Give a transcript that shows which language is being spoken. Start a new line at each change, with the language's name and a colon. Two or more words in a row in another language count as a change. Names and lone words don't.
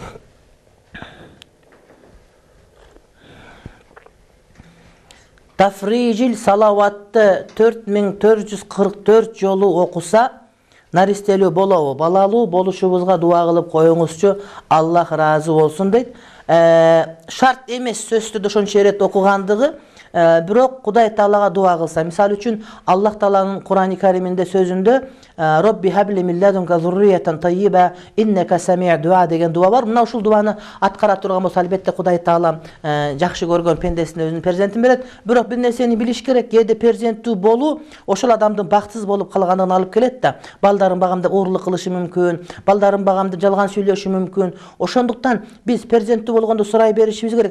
Kyrgyz: Тафрижил салаватты 4444 жолу окуса наристелүү болобу, балалуу болушубузга дуа кылып коюңузчу, Аллах ыраазы болсун дейт. Шарт эмес сөздү ошончо эрет окугандыгы, бирок Кудай Таалага дуа кылса, мисалы үчүн Аллах Тааланын Кур'ани Кариминде сөзүндө
Arabic: رب هب لي من لدنك ذرية طيبة إنك سميع الدعاء
Kyrgyz: деген дуа бар. Мына ушул дуаны аткара турган болсо, албетте Кудай Таалам жакшы көргөн пендесине өзүнүн перзентин берет. Бирок бир нерсени билиш керек, кээде перзенттүү болуу ошол адамдын бактысыз болуп калганына алып келет да. Балдарын багам деп оорлук кылышы мүмкүн, балдарын багам деп жалган сүйлөшү мүмкүн. Ошондуктан биз перзенттүү болгондо сурай беришибиз керек.